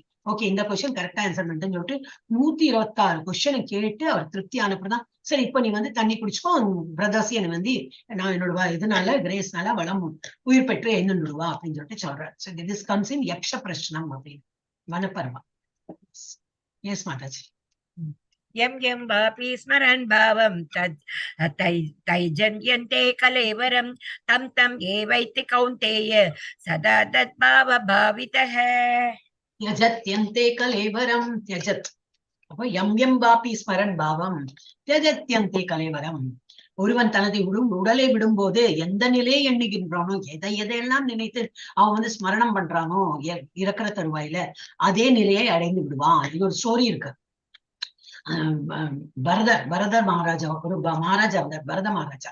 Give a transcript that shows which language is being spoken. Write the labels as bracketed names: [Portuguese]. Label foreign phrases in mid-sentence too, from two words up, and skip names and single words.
[Tamil] ஓகே, இந்த [English] question correcta answer [Tamil] பண்ணிட்டேன்னு சொல்லிட்டு 126 கொஸ்டினை கேட்டு அவர் திருப்தி ஆனப்பதான், சரி இப்ப நீ வந்து தண்ணி குடிச்சுக்கோ, பிரதர்ஸ் என்னை வந்து நான் என்னோட இதனால கிரேஸ்னால வளம் உயிர் பெற்று என்னுவா அப்படின்னு சொல்லிட்டு சொல்றேன். [English] so this comes in [Tamil] யக்ஷ பிரஷ்னம் அப்படின்னு வனப்பர்வா. எஸ் மாதாஜி. [Sanskrit] यं वापि स्मरन् भावं तैजन्यन्ते कलेवरं तं एवैति कौन्तेय सदा तद्भावभावितः. त्यजत्यन्ते कलेवरं त्यजत्. அப்போ यं वापि स्मरन् भावं त्यजत्यन्ते कलेवरं. [Tamil] ஒருவன் தனது உடலை விடும்போது எந்த நிலையை எண்ணுகின்றானோ, எதையெல்லாம் நினைத்து அவன் வந்து ஸ்மரணம் பண்றானோ இறக்குற தருவாயில அதே நிலையை அடைந்து விடுவான். இது ஒரு ஸ்டோரி இருக்கு. பரதர் மகாராஜா, ஒரு மகாராஜா வந்தார், பரத மகாராஜா.